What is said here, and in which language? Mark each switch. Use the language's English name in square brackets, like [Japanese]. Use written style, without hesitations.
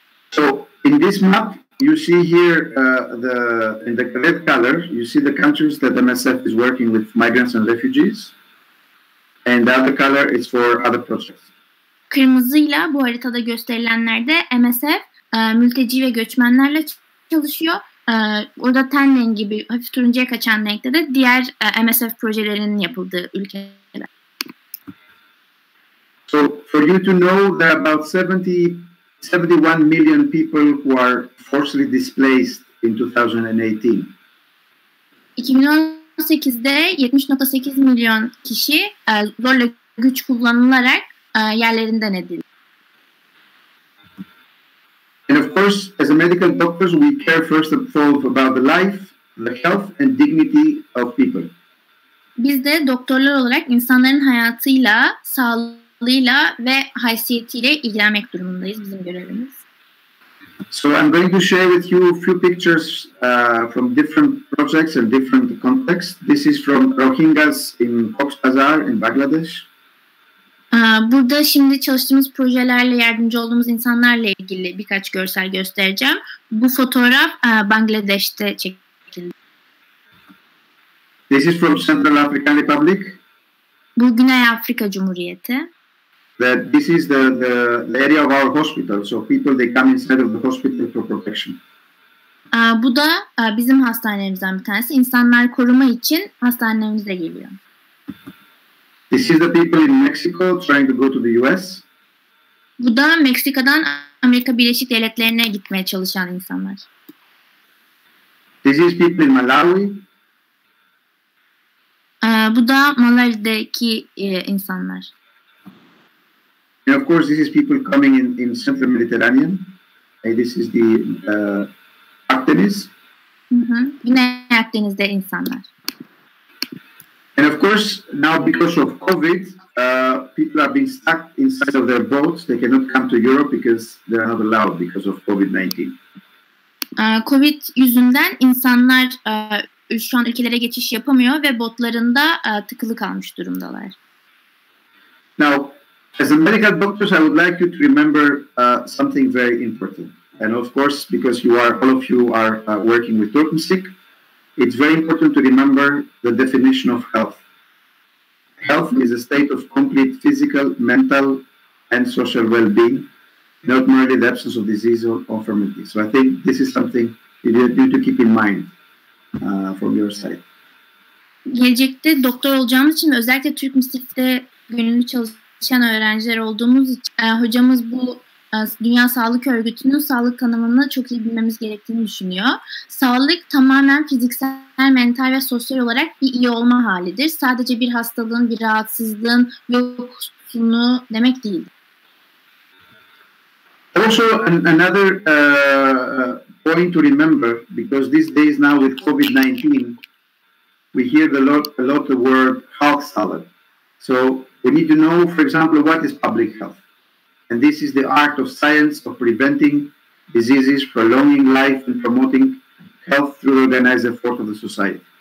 [English] So in this map you see here in the red color you see the countries that MSF is working with migrants and refugees, and the other color is for other projects. [Turkish] Kırmızıyla bu haritada gösterilenlerde MSF mülteci ve göçmenlerle çalışıyor. Orada ten rengi gibi hafif turuncuya kaçan renkte de diğer MSF projelerinin yapıldığı ülkeler. [English] So for you to know, there are about 71 million people who are forcibly displaced in 2018. [Turkish] 2018'de 70.8 milyon kişi zorla güç kullanılarak yerlerinden edildi. [English] And of course, as a medical doctors, we care first of all about the life, the health and dignity of people. [Turkish] Biz de doktorlar olarak insanların hayatıyla, sağlığıyla ve haysiyetiyle ilgilenmek durumundayız. Bizim görevimiz. [English] So I'm going to share with you a few pictures from different projects and different contexts. This is from Rohingyas in Cox's Bazar in Bangladesh. [Turkish] Burada şimdi çalıştığımız projelerle yardımcı olduğumuz insanlarla ilgili birkaç görsel göstereceğim. Bu fotoğraf Bangladeş'te çekildi. [English] This is from Central African Republic. [Turkish] Bu Güney Afrika Cumhuriyeti. [English] This is the area of our hospital. So people they come inside of the hospital for protection. [Turkish] Bu da bizim hastanelerimizden bir tanesi. İnsanlar koruma için hastanelerimize geliyor. [English] This is the people in Mexico trying to go to the US. [Turkish] Bu da Meksika'dan Amerika Birleşik Devletleri'ne gitmeye çalışan insanlar. [English] This is people in Malawi. [Turkish] Bu da Malari'deki insanlar. [English] And of course, this is people coming in Central Mediterranean. This is the Akdeniz. [Turkish] Güney Akdeniz'de insanlar. [English] And of course, now because of COVID, people are being stuck inside of their boats. They cannot come to Europe because they are not allowed because of COVID-19. [Turkish] Covid yüzünden insanlar şu an ülkelere geçiş yapamıyor ve botlarında tıkılı kalmış durumdalar. [English] Now, as a medical doctors, I would like you to remember something very important. And of course, because all of you are working with TurkMSIC, it's very important to remember the definition of health. Health is a state of complete physical, mental, and social well-being, not merely the absence of disease or infirmity. So I think this is something you need to keep in mind from your side. [Turkish] Gelecekte doktor olacağımız için, özellikle TurkMSIC'te gönüllü çalışan öğrenciler olduğumuz için hocamız bu Dünya Sağlık Örgütü'nün sağlık tanımını çok iyi bilmemiz gerektiğini düşünüyor. Sağlık tamamen fiziksel, mental ve sosyal olarak bir iyi olma halidir. Sadece bir hastalığın, bir rahatsızlığın yoksunu demek değil. [English] Also, another point to remember, because these days now with COVID-19, we hear a lot the word health sağlık. So we need to know, for example, what is public health. And this is the art of science of preventing diseases, prolonging life, and promoting health through organized effort of the society.